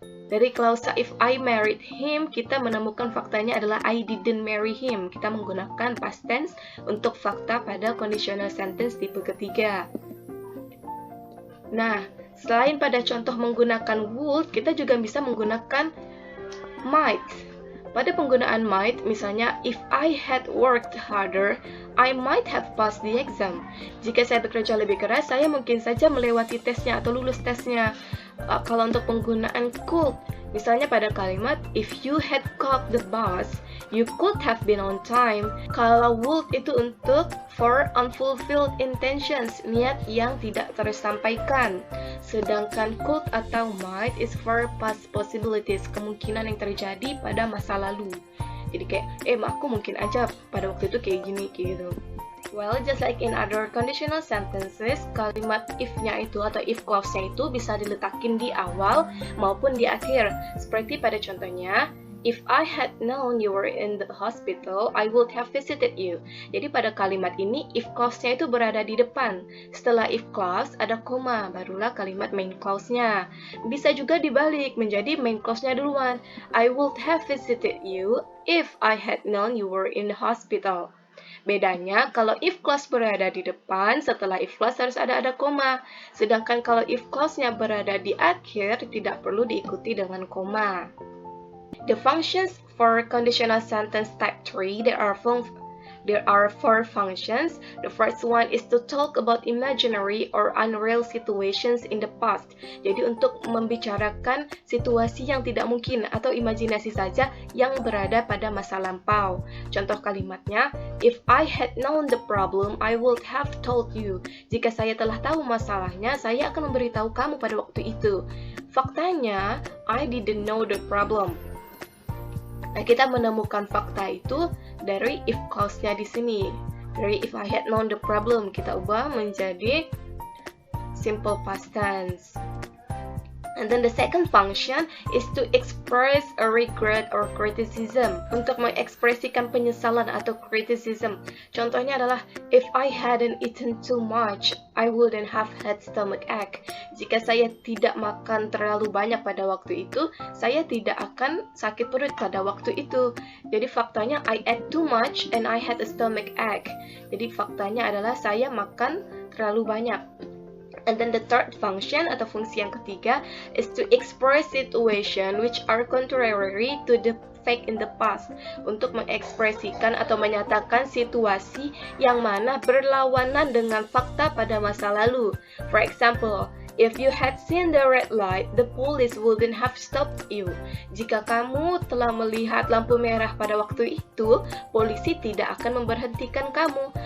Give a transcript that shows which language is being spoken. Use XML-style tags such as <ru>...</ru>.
<id>Dari klausa</id> <en>if I married him,</en> <id>kita menemukan faktanya adalah</id> <en>I didn't marry him.</en> <id>Kita menggunakan past tense untuk fakta pada conditional sentence tipe ketiga. Nah, selain pada contoh menggunakan would, kita juga bisa menggunakan might. Pada penggunaan might, misalnya,</id> <en>if I had worked harder, I might have passed the exam.</en> <id>Jika saya bekerja lebih keras, saya mungkin saja melewati tesnya atau lulus tesnya. Kalau untuk penggunaan could, misalnya pada kalimat,</id> <en>if you had caught the bus, you could have been on time.</en> <id>Kalau would itu untuk</id> <en>for unfulfilled intentions,</en> <id>niat yang tidak tersampaikan. Sedangkan could atau might</id> <en>is for past possibilities,</en> <id>kemungkinan yang terjadi pada masa lalu. Jadi kayak, aku mungkin aja pada waktu itu kayak gini, kayak gitu.</id> <en>Well, just like in other conditional sentences,</en> <id>kalimat if-nya itu atau if clause-nya itu bisa diletakin di awal maupun di akhir. Seperti pada contohnya,</id> <en>if I had known you were in the hospital, I would have visited you.</en> <id>Jadi pada kalimat ini, if clause-nya itu berada di depan. Setelah if clause, ada koma, barulah kalimat main clause-nya. Bisa juga dibalik, menjadi main clause-nya duluan.</id> <en>I would have visited you if I had known you were in the hospital.</en> <id>Bedanya, kalau if clause berada di depan, setelah if clause harus ada koma. Sedangkan kalau if clause-nya berada di akhir, tidak perlu diikuti dengan koma.</id> <en>The functions for conditional sentence type 3, there are 4 functions. The first one is to talk about imaginary or unreal situations in the past.</en> <id>Jadi untuk membicarakan situasi yang tidak mungkin atau imajinasi saja yang berada pada masa lampau. Contoh kalimatnya,</id> <en>if I had known the problem, I would have told you.</en> <id>Jika saya telah tahu masalahnya, saya akan memberitahu kamu pada waktu itu. Faktanya,</id> <en>I didn't know the problem.</en> <id>Nah, kita menemukan fakta itu dari if clause-nya di sini. Dari</id> <en>if I had known the problem,</en> <id>kita ubah menjadi simple past tense.</id> <en>And then the second function is to express a regret or criticism.</en> <id>Untuk mengekspresikan penyesalan atau criticism. Contohnya adalah,</id> <en>if I hadn't eaten too much, I wouldn't have had stomach ache.</en> <id>Jika saya tidak makan terlalu banyak pada waktu itu, saya tidak akan sakit perut pada waktu itu. Jadi faktanya,</id> <en>I ate too much and I had a stomach ache.</en> <id>Jadi faktanya adalah saya makan terlalu banyak.</id> <en>And then the third function</en> <id>atau fungsi yang ketiga</id> <en>is to express situation which are contrary to the fact in the past.</en> <id>Untuk mengekspresikan atau menyatakan situasi yang mana berlawanan dengan fakta pada masa lalu.</id> <en>For example, if you had seen the red light, the police wouldn't have stopped you.</en> <id>Jika kamu telah melihat lampu merah pada waktu itu, polisi tidak akan memberhentikan kamu.</id>